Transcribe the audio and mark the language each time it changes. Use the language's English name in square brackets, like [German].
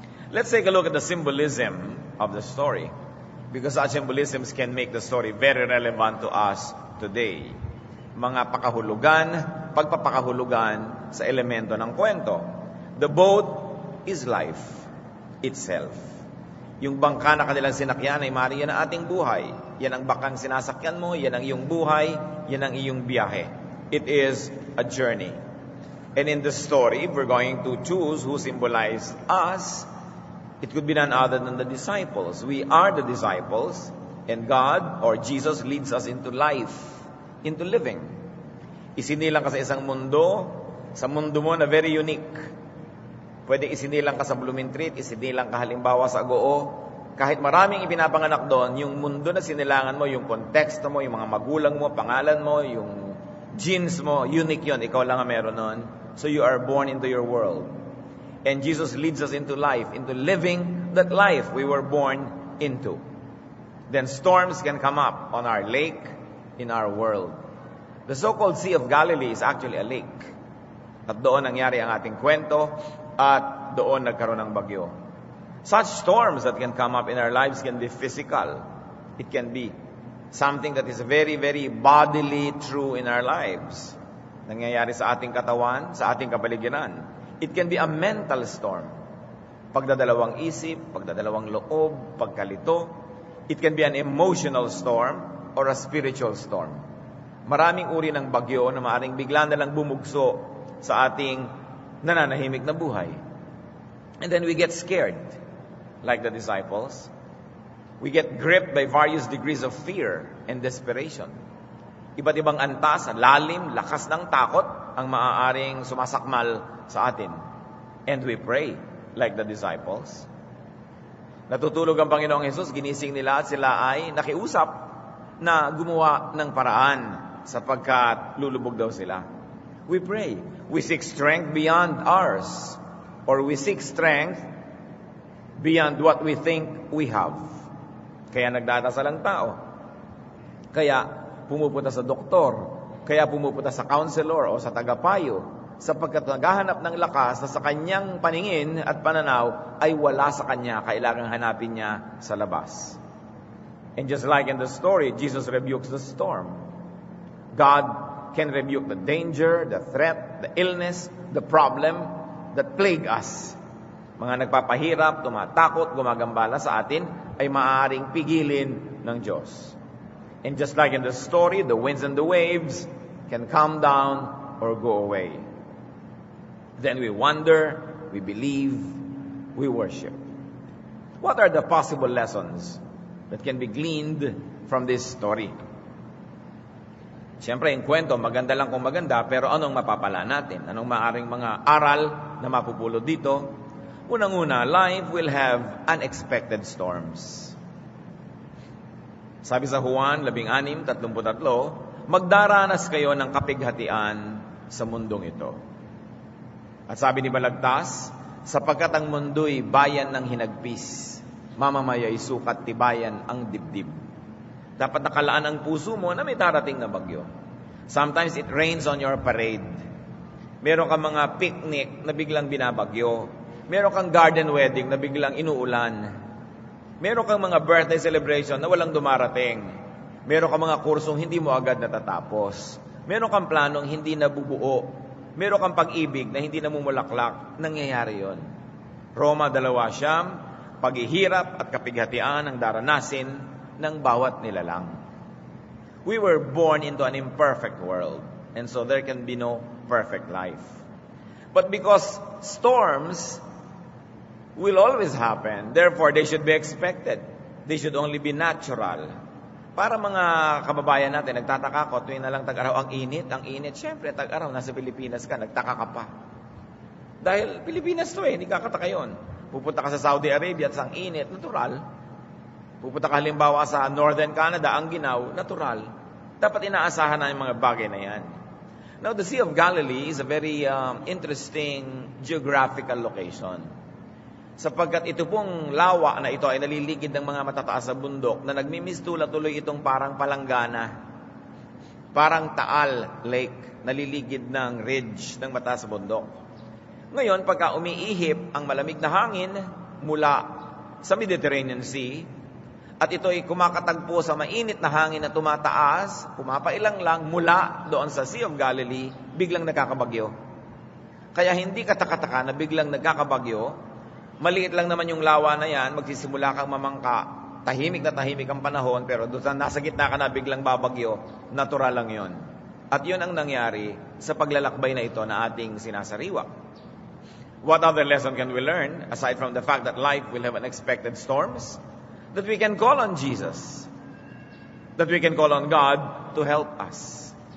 [English] Let's take a look at the symbolism of the story. Because such symbolisms can make the story very relevant to us today. [Filipino] Mga pakahulugan, pagpapakahulugan sa elemento ng kwento. [English] The boat is life itself. [Filipino] Yung bangka na kanilang sinakyan ay maaari yan ang ating buhay. Yan ang bakang sinasakyan mo, yan ang iyong buhay, yan ang iyong biyahe. [English] It is a journey. And in the story, we're going to choose who symbolize us. It could be none other than the disciples. We are the disciples, and God or Jesus leads us into life, into living. [Filipino] Isinilang ka sa isang mundo, sa mundo mo na [English] very unique. [Filipino] Pwede isinilang ka sa Blumentritt, isinilang ka halimbawa sa Agoo. Kahit maraming ipinapanganak doon, yung mundo na sinilangan mo, yung konteksto mo, yung mga magulang mo, pangalan mo, yung genes mo, unique yon. Ikaw lang ang meron nun. [English] So you are born into your world. And Jesus leads us into life, into living that life we were born into. Then storms can come up on our lake, in our world. The so-called Sea of Galilee is actually a lake. [Filipino] At doon nangyari ang ating kwento, at doon nagkaroon ng bagyo. [English] Such storms that can come up in our lives can be physical. It can be something that is very, very bodily true in our lives. [Filipino] Nangyayari sa ating katawan, sa ating kapaligiran. [English] It can be a mental storm. [Filipino] Pagdadalawang isip, pagdadalawang loob, pagkalito. [English] It can be an emotional storm or a spiritual storm. [Filipino] Maraming uri ng bagyo na maaaring bigla na lang bumugso sa ating nananahimik na buhay. [English] And then we get scared, like the disciples. We get gripped by various degrees of fear and desperation. [Filipino] Iba't ibang antas, lalim, lakas ng takot ang maaaring sumasakmal sa atin. [English] And we pray like the disciples. [Filipino] Natutulog ang Panginoong Jesus, ginising nila at sila ay nakiusap na gumawa ng paraan sapagkat lulubog daw sila. [English] We pray. We seek strength beyond ours. Or we seek strength beyond what we think we have. [Filipino] Kaya nagdadasal ang tao. Kaya pumupunta sa doktor. Kaya pumupunta sa counselor o sa tagapayo. Sapagkat naghahanap ng lakas na sa kanyang paningin at pananaw ay wala sa kanya. Kailangang hanapin niya sa labas. [English] And just like in the story, Jesus rebukes the storm. God can rebuke the danger, the threat, the illness, the problem that plague us. [Filipino] Mga nagpapahirap, tumatakot, gumagambala sa atin ay maaaring pigilin ng Diyos. [English] And just like in the story, the winds and the waves can calm down or go away. Then we wonder, we believe, we worship. What are the possible lessons that can be gleaned from this story? [Filipino] Siyempre, yung kwento, maganda lang kung maganda, pero anong mapapala natin? Anong maaring mga aral na mapupulot dito? Unang-una, [English] life will have unexpected storms. [Filipino] Sabi sa Juan 16:33, magdaranas kayo ng kapighatian sa mundong ito. At sabi ni Balagtas, sapagkat ang mundo'y bayan ng hinagpis, mamamaya'y sukat tibayan ang dibdib. Dapat nakalaan ang puso mo na may darating na bagyo. [English] Sometimes it rains on your parade. [Filipino] Meron kang mga picnic na biglang binabagyo. Meron kang garden wedding na biglang inuulan. Meron kang mga birthday celebration na walang dumarating. Meron kang mga kursong hindi mo agad natatapos. Meron kang planong hindi nabubuo. Meron kang pag-ibig na hindi namumulaklak. Nangyayari yon. Roma 2:9, paghihirap at kapighatian ang daranasin ng bawat nilalang. [English] We were born into an imperfect world, and so there can be no perfect life. But because storms will always happen, therefore they should be expected. They should only be natural. [Filipino] Para mga kababayan natin, nagtataka ko, tuwing na lang tag-araw, ang init. Siyempre, tag-araw, nasa Pilipinas ka, nagtaka ka pa. Dahil Pilipinas to hindi kakataka yun. Pupunta ka sa Saudi Arabia at ang init, natural. Pupunta ka halimbawa sa Northern Canada, ang ginaw, natural. Dapat inaasahan na yung mga bagay na yan. [English] Now, the Sea of Galilee is a very interesting geographical location. [Filipino] Sapagkat ito pong lawa na ito ay naliligid ng mga matataas sa bundok na nagmimistula tuloy itong parang palanggana. Parang Taal Lake, naliligid ng ridge ng mataas sa bundok. Ngayon, pagka umiihip ang malamig na hangin mula sa Mediterranean Sea, at ito ay kumakatagpo sa mainit na hangin na tumataas, pumapailang lang mula doon sa Sea of Galilee, biglang nagkakabagyo. Kaya hindi katakataka na biglang nagkakabagyo. Maliit lang naman yung lawa na yan, magsisimula kang mamangka, tahimik na tahimik ang panahon, pero doon sa nasa gitna ka na biglang babagyo, natural lang yon. At yun ang nangyari sa paglalakbay na ito na ating sinasariwa. [English] What other lesson can we learn, aside from the fact that life will have unexpected storms? That we can call on Jesus. That we can call on God to help us.